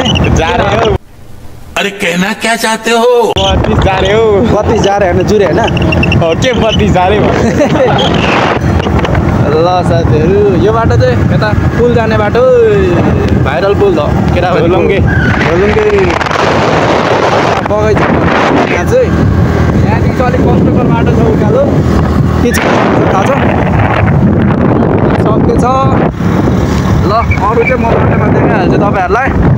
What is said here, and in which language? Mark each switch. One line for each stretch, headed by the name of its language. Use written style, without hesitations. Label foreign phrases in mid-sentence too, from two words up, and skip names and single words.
Hindi: अरे कहना क्या चाहते हो 32 जा रहे हो
Nepali: 32
Hindi: जा रहे
Nepali: होइन जुरे होइन
Hindi: के 32 जा रहे हो
Nepali: ल साथीहरू यो बाटो चाहिँ यता पुल जाने बाटो भाइरल पुल त केटा होलुङ्गे बगैँचा यहाँ चाहिँ यहाँदेखि चाहिँ अलिक कष्टकर बाटो छ उकालो के छ थाहा छ सबै छ ल अरू चाहिँ म बाटोमा देखाइहाल्छु तपाईँहरूलाई